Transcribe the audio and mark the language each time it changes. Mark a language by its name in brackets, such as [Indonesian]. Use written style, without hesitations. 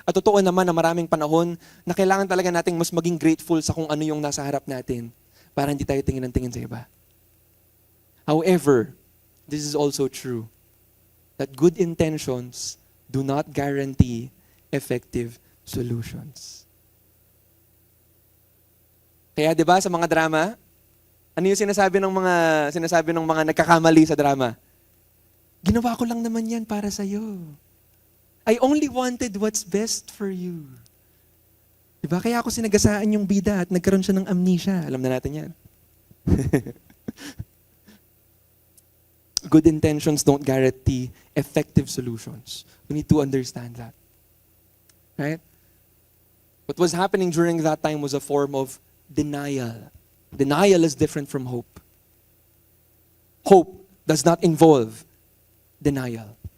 [Filipino] At totoo naman na maraming panahon na kailangan talaga nating mas maging grateful sa kung ano yung nasa harap natin para hindi tayo tingin ng tingin sa iba. [English] However, this is also true that good intentions do not guarantee effective solutions. [Filipino] Kaya 'di ba sa mga drama, ano yung sinasabi ng mga nagkakamali sa drama? Ginawa ko lang naman 'yan para sa iyo. [English] I only wanted what's best for you. [Filipino] 'Di ba? Kaya ako sinagasaan yung bida at nagkaroon siya ng amnesia. Alam na natin 'yan. [English] Good intentions don't guarantee effective solutions. We need to understand that. Right? What was happening during that time was a form of denial. Denial is different from hope. Hope does not involve denial.